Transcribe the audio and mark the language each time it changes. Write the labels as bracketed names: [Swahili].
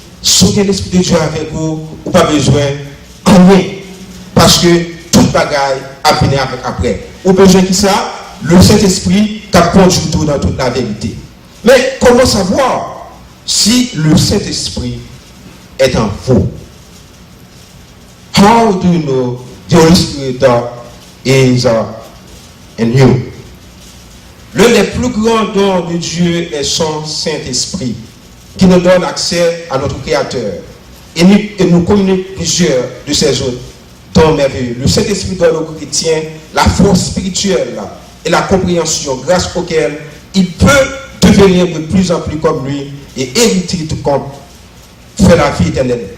[French] Si l'Esprit de Dieu avec vous, vous n'avez pas besoin de rien. Parce que toute bagaille a venu avec après. Vous avez besoin de ça? Le Saint-Esprit t'a conduit tout dans toute la vérité. Mais comment savoir si le Saint-Esprit est en vous? [English] How do you know the Holy Spirit is in you? [French] L'un des plus grands dons de Dieu est son Saint-Esprit, qui nous donne accès à notre Créateur. Et nous communique plusieurs de ces autres dons merveilleux. Le Saint-Esprit donne aux chrétiens la force spirituelle et la compréhension grâce auquel il peut devenir de plus en plus comme lui et éviter tout compte, faire la vie éternelle.